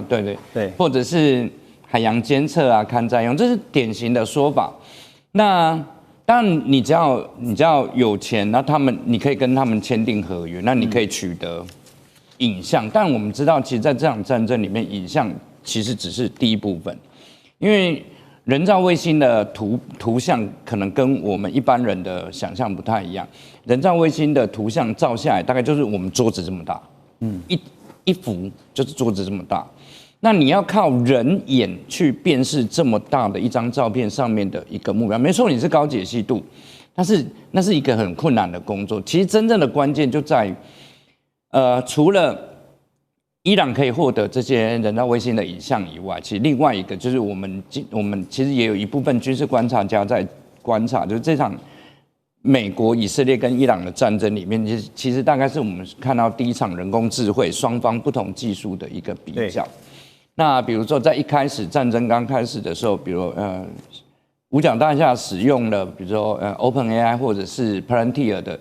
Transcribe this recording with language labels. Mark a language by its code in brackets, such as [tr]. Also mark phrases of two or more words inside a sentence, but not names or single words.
[zh] 對，或者是海洋監測啊、勘災用，這是典型的說法。那當然，你只要有錢，那你可以跟他們簽訂合約，那你可以取得影像。但我們知道，其實在這場戰爭裡面，影像其實只是第一部分，因為人造衛星的圖像可能跟我們一般人的想象不太一樣。人造衛星的圖像照下來，大概就是我們桌子這麼大，一幅就是桌子這麼大。那你要靠人眼去辨識這麼大的一張照片上面的一個目標，沒錯，你是高解析度，但是那是一個很困難的工作。其實真正的關鍵就在於，除了伊朗可以獲得這些人造衛星的影像以外，其實另外一個就是我們其實也有一部分軍事觀察家在觀察，就是這場美國、以色列跟伊朗的戰爭裡面，其實大概是我們看到第一場人工智慧雙方不同技術的一個比較。那比如說在一開始戰爭剛開始的時候，比如五角大廈使用了，比如說OpenAI 或者是 Palantir 的。